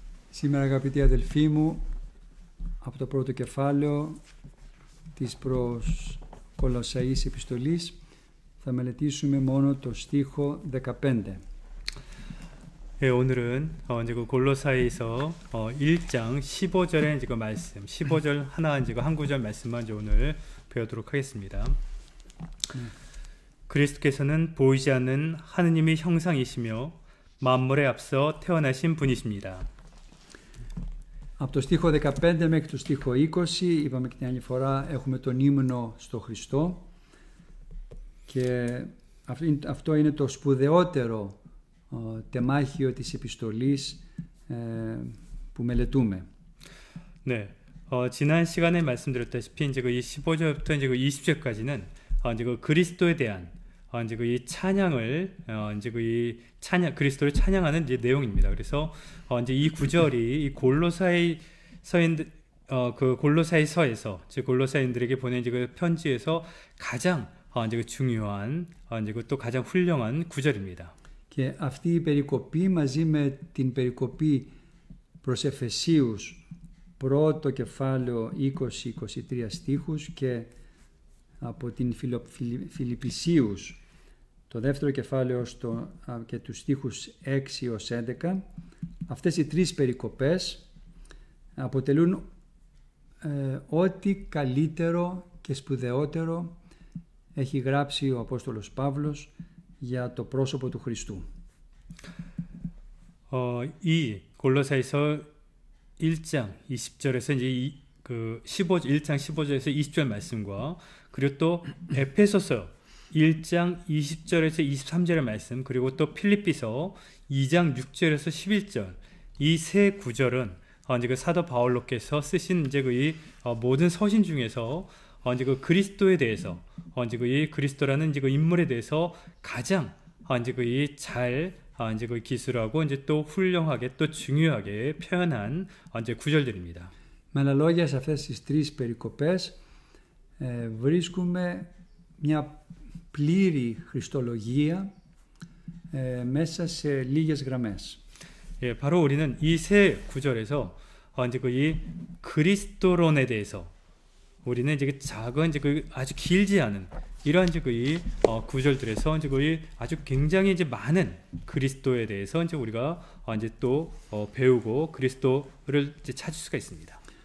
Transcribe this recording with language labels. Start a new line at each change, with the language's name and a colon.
Greek: Σήμερα αγαπητοί αδελφοί μου, από το πρώτο κεφάλαιο της προς Κολοσσαείς επιστολής θα μελετήσουμε μόνο το στίχο 15.
Korean: 네, 오늘은 이제 그 골로사이서 1장 15절의 이제 그 말씀, 15절 하나 이제 한 구절 말씀만 이제 오늘 배우도록 하겠습니다. 그리스도께서는 보이지 않는 하느님의 형상이시며 만물에 앞서 태어나신 분이십니다.
Greek: Από το στίχο 15 μέχρι το στίχο 20, είπαμε και την άλλη φορά, έχουμε τον ύμνο στο Χριστό και αυτό είναι το σπουδαιότερο τεμάχιο της επιστολής που μελετούμε.
Korean: 네, 지난 시간에 말씀드렸다시피 이제 그 15절부터 이제 그 20절까지는 이제 그 그리스도에 대한 이제 그 이 찬양을 이제 그 이 찬양 그리스도를 찬양하는 이제 내용입니다. 그래서 이제 이 구절이 이 골로사이 서인들 그 골로사이서에서 즉 골로사인들에게 보낸 이제 그 편지에서 가장 이제 그 중요한 이제 그 또 가장 훌륭한 구절입니다.
Greek: Και αυτή η περικοπή μαζί με την περικοπή προς Εφεσίους πρώτο κεφάλαιο 20-23 στίχους και από την Φιλιππισίους το δεύτερο κεφάλαιο και τους στίχους 6-11, αυτές οι τρεις περικοπές αποτελούν ό,τι καλύτερο και σπουδαιότερο έχει γράψει ο Απόστολος Παύλος για το πρόσωπο του Χριστού.
Korean: 이 골로사이서 1장 20절에서 이제 그 1장 15절에서 20절 말씀과 그리고 또 에페소서 1장 20절에서 23절의 말씀 그리고 또 필립비서 2장 6절에서 11절 이 세 구절은 이제 그 사도 바울로께서 쓰신 이제 그 이 모든 서신 중에서 이제 그 그리스도에 대해서 이제 그 이 그리스도라는 이제 그 인물에 대해서 가장 이제 그 이 잘 이제 그 기술하고 이제 또 훌륭하게 또 중요하게 표현한 이제 구절들입니다.
Greek: Με άλλα λόγια, σε αυτές τις τρεις περικοπές βρίσκουμε μια πλήρη χριστολογία μέσα σε λίγες γραμμές.
Korean: 예, 바로 우리는 이 세 구절에서 이제 그 이 그리스도론에 대해서 우리는 이제 그 작은 이제 그 아주 길지 않은 이러한 이제 그 이 구절들에서 이제 그 아주 굉장히 이제 많은 그리스도에 대해서 이제 우리가 이제 또 배우고 그리스도를 이제 찾을 수가 있습니다.